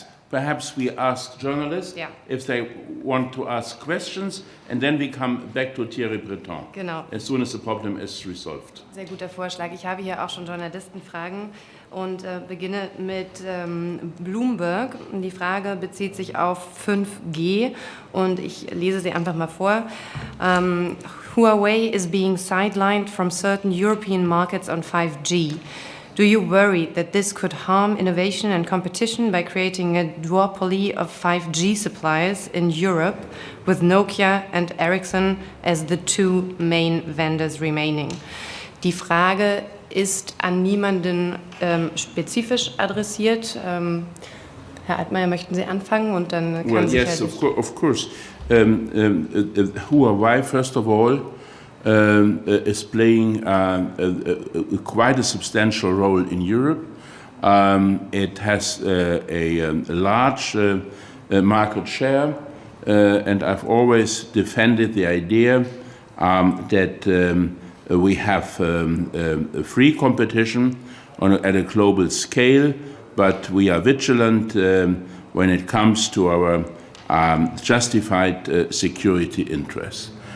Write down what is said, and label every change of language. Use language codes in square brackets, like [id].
[en] Perhaps we ask journalists if they want to ask questions, and then we come back to Thierry Breton. [de] Genau. [en] As soon as the problem is resolved. [de] Sehr guter Vorschlag. Ich habe hier auch schon Journalistenfragen und beginne mit Bloomberg. Die Frage bezieht sich auf 5G und ich lese sie einfach mal vor. [en] Huawei is being sidelined from certain European markets on 5G. Do you worry that this could harm innovation and competition by creating a duopoly of 5G suppliers in Europe, with Nokia and Ericsson as the two main vendors remaining? [de] Die Frage ist an niemanden spezifisch adressiert. Herr Altmaier, möchten Sie anfangen und dann kann [en] Well, [de] sich [en] yes, of course. Huawei, first of all, is playing quite a substantial role in Europe. It has a large market share, and I've always defended the idea that we have free competition at a global scale, but we are vigilant when it comes to our justified security interests.